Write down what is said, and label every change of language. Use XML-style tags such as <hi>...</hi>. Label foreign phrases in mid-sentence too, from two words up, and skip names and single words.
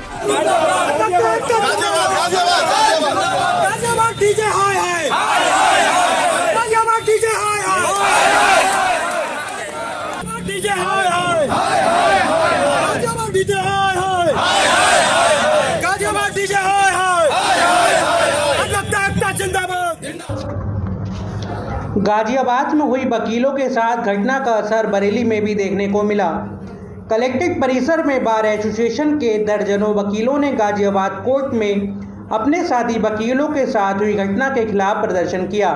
<hi>डीजे हाय हाय डीजे हाय हाय डीजे हाय हाय डीजे हाय हाय गाजियाबाद डीजे हाय हाय जिंदाबाद। गाजियाबाद में हुई वकीलों के साथ घटना का असर बरेली में भी देखने को मिला। कलेक्ट्रेट परिसर में बार एसोसिएशन के दर्जनों वकीलों ने गाजियाबाद कोर्ट में अपने साथी वकीलों के साथ हुई घटना के खिलाफ प्रदर्शन किया।</hi>